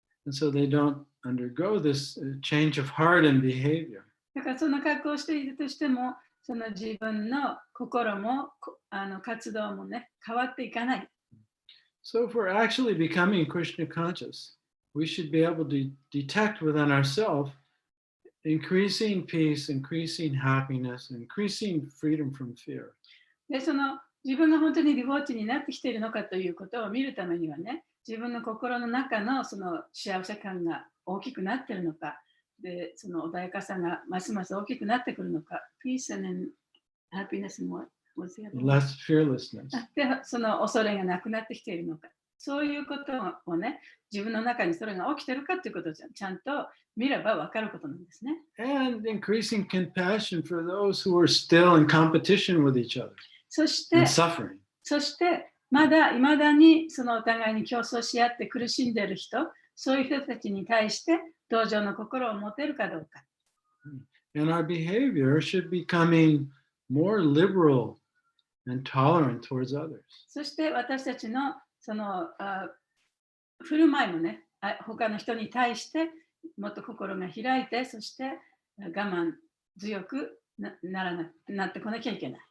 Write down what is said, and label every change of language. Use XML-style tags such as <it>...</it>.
<en>And so they don't undergo this change of heart and behavior.</en> <ja>だからその格好をしているとしても、その自分の心も活動もね、変わっていかない。</ja> <en>So if we're actually becoming Krishna conscious, we should be able to detect within ourselves increasing peace, increasing happiness, increasing freedom from fear.</en> <ja>で、その自分が本当にディボーティになってきているのかということを見るためにはね、自分の心の中のその幸せ感が大きくなっているのか、で、その穏やかさがますます大きくなってくるのか、</ja> <en>peace and happiness more. Less fearlessness.</en> <ja>で、その恐れがなくなってきているのか。そういうことをね、自分の中にそれが起きているかということをちゃんと見れば分かることなんですね。</ja> <en>And increasing compassion for those who are still in competition with each other</en> <ja>そし</ja> <en>and</en> <ja>て、</ja> <en>suffering.</en> <ja>いまだにそのお互いに競争し合って苦しんでいる人、そういう人たちに対して同情の心を持てるかどうか。</ja> <en>And our behavior should be becoming more liberal and tolerant towards others.</en> <ja>そして私たちのその振る舞いもね、他の人に対してもっと心が開いて、そして我慢強くなってこなきゃいけない。</ja>